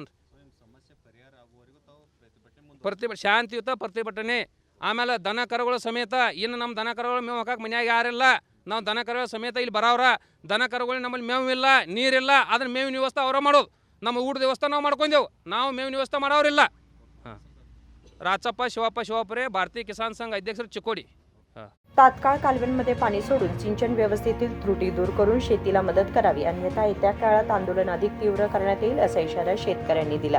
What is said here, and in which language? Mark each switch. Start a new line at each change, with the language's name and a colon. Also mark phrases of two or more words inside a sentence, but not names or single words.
Kannada: ಅದನ್ನು ಶಾಂತಿಯುತ ಪ್ರತಿಭಟನೆ. ಆಮೇಲೆ ದನ ಕರುಗಳ ಸಮೇತ, ಇನ್ನು ನಮ್ಮ ದನ ಕರುಗಳು ಮೇವು ಹಾಕಕ್ಕೆ ಮನ್ಯಾಗ ಯಾರಿಲ್ಲ. ನಾವು ದನ ಕರುಗಳ ಸಮೇತ ಇಲ್ಲಿ ಬರೋರ. ದನ ಕರುಗಳು ನಮ್ಮಲ್ಲಿ ಮೇವು ಇಲ್ಲ, ನೀರಿಲ್ಲ. ಅದನ್ನ ಮೇವಿನ ವ್ಯವಸ್ಥೆ ಅವರ ಮಾಡೋದು. ನಮ್ಮ ಊಟದ ವ್ಯವಸ್ಥೆ ನಾವು ಮಾಡ್ಕೊಂಡೆವು. ನಾವು ಮೇವಿನ ವ್ಯವಸ್ಥೆ ಮಾಡೋರಿಲ್ಲ.
Marathi: राचप्पा शिवाप्पा शिवापुरे, भारतीय किसान संघ अध्यक्ष चिकोडी. तात्काळ कालव्यांमध्ये पाणी सोडून सिंचन व्यवस्थेतील त्रुटी दूर करून शेतीला मदत करावी, अन्यथा येत्या काळात आंदोलन अधिक तीव्र करण्यात येईल असा इशारा शेतकऱ्यांनी दिला.